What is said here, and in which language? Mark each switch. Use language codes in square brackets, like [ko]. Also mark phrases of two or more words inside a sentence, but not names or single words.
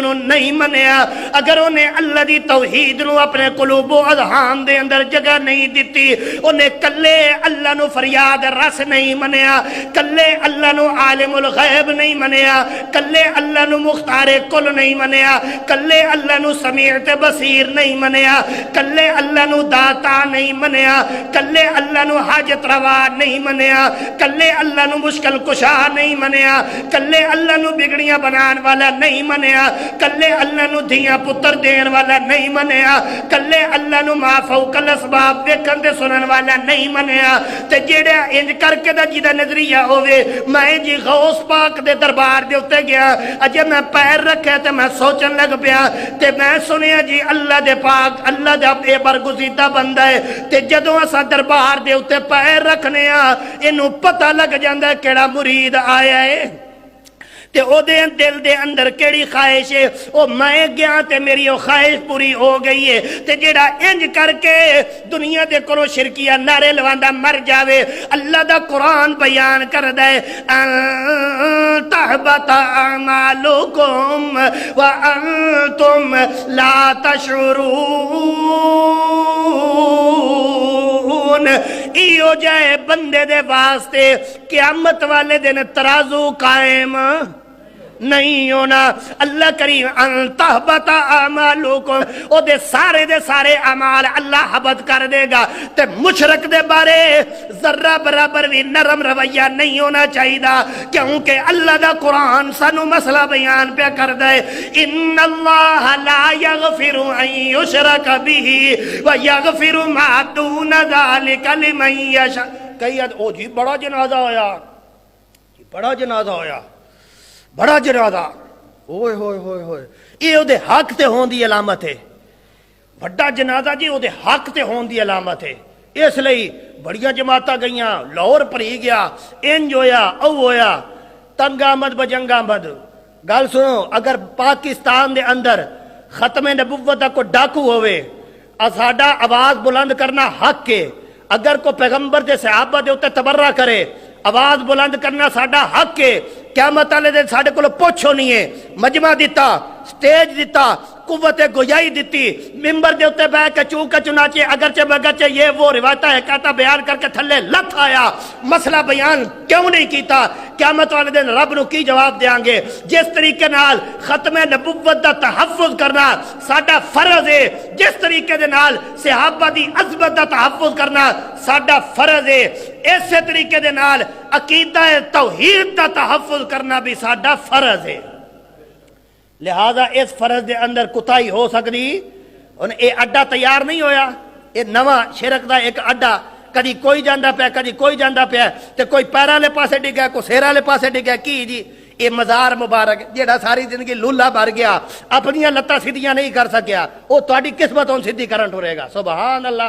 [pa] نو نہیں منیا اگر انہیں اللہ دی توحید نو اپنے قلوب و اذہان دے اندر جگہ نہیں دیتی انہیں کلے اللہ نو فریاد رس نہیں منیا کلے اللہ نو عالم الغیب نہیں منیا کلے اللہ نو مختار کل نہیں منیا کلے اللہ نو سمیع تے بصیر نہیں منیا کلے اللہ نو داتا نہیں منیا کلے اللہ نو حاجت روا نہیں منیا کلے اللہ نو مشکل کشا نہیں منیا کلے اللہ نو بگڑیاں بنان والا نہیں منیا کلے اللہ نو دھیاں پتر دین والا نہیں منیا کلے اللہ نو ما فوق الاسباب ویکھن تے سنن والا نہیں منیا تے جیڑا انج کر کے دا جیدا نظریہ ہوے میں جی غوث پاک دے دربار دے اوتے گیا اجے میں پیر رکھے تے میں سوچن لگ پیا تے میں سنیا جی اللہ دے پاک اللہ دا اے برگزیدہ بندہ ہے تے جدوں اساں دربار دے اوتے پیر رکھنے آ اینو پتہ لگ جاندا کیڑا مرید آیا ہے تے او دے دل دے اندر کیڑی خواہش ہے او میں گیا تے میری او خواہش پوری ہو گئی ہے تے جیڑا انج کر کے دنیا دے کولوں شرکیہ نعرے لواندا مر جاوے اللہ دا قرآن بیان کردا ہے [ar] ان تحبط اعمالکم وانتم لا [pa] تشعرون ایو جائے بندے دے واسطے قیامت والے دن ترازو قائم نہیں ہونا اللہ کریم [ar] ان تحبط اعمالکم [pa] او دے سارے اعمال اللہ حبط کر دے گا تے مشرک دے بارے ذرہ برابر بھی نرم رویہ نہیں ہونا چاہیے کیونکہ اللہ دا قرآن سانو مسئلہ بیان پہ کر دے [ar] ان اللہ لا یغفر ان یشرک به ویغفر ما دون ذلک لمن یشاء [pa] کئی او جی بڑا جنازہ ہویا بڑا جنازہ ہویا بڑا جنازہ ہوئے ہوئے ہوئے ہوئے یہ او دے حق تے ہون دی علامت ہے بڑا جنازہ جی او دے حق تے ہون دی علامت ہے اس لئی بڑیاں جماعتاں گئیاں لاہور پری گیا انج ہویا او ہویا [fa] تنگ آمد بجنگ آمد [pa] گل سنو اگر پاکستان دے اندر ختم نبوت دا کوئی ڈاکو ہوئے ساڈا آواز بلند کرنا حق ہے. اگر کوئی پیغمبر دے صحابہ دے اوتے تبرہ کرے آواز بلند کرنا ساڈا حق ہے. قیامت والے دن ساڈے کول پوچھ ہونی ہے. مجمع دیتا، سٹیج دیتا، قوت گویائی دیتی، ممبر دے اوتے بیٹھ کے چونکہ چنانچہ اگرچہ بگرچہ یہ وہ روایتیں حکایتیں بیان کر کے تھلے لت آیا، مسئلہ بیان کیوں نہیں کیتا؟ قیامت والے دن رب نو کی جواب دیاں گے؟ جس طریقے نال ختم نبوت دا تحفظ کرنا ساڈا فرض ہے، جس طریقے دے نال صحابہ دی عظمت دا تحفظ کرنا ساڈا فرض ہے، اسی طریقے دے نال عقیدہ توحید دا تحفظ کرنا بھی ساڈا فرض ہے. لہذا اس فرض دے اندر کوتاہی ہو سکتی. ان اے اڈا تیار نہیں ہویا، اے نواں شرک دا ایک اڈا، کدی کوئی جاندا پیا کدی کوئی جاندا پیا، تے کوئی پیراں والے پاسے ڈگیا کوئی سیراں والے پاسے ڈگیا. کی جی اے مزار مبارک جیڑا ساری زندگی لولا بھر گیا، اپنیاں لتاں سیدھیاں نہیں کر سکیا، او تہاڈی قسمت ہن سیدھی کرن ٹرے گا. [ar] سبحان اللہ.